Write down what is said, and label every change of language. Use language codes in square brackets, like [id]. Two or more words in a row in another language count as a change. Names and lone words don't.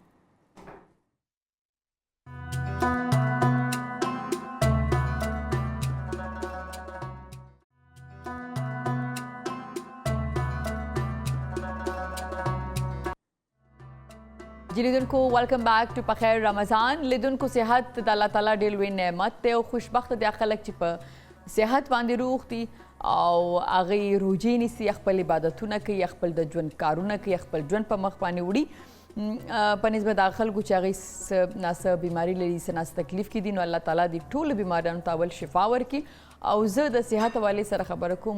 [ps] جی لیدن کو [en] welcome back to [ps] بخیر رمضان لیدن کو صحت د الله تعالی ډېر لوی نعمت دی او خوشبخته دی خلک چې په صحت باندې روغ دي او هغې روجې نیسي خپل عبادتونه کوي خپل د ژوند کارونه کوي خپل ژوند په مخ باندې وړي په نسبت د خلکو چې هغې څه ناڅه بیماري لري څه ناڅه تکلیف کې دي نو الله تعالی دې ټولو بیماریانو ته اول شفا ورکړي او زه د صحت حوالې سره خبره کوم.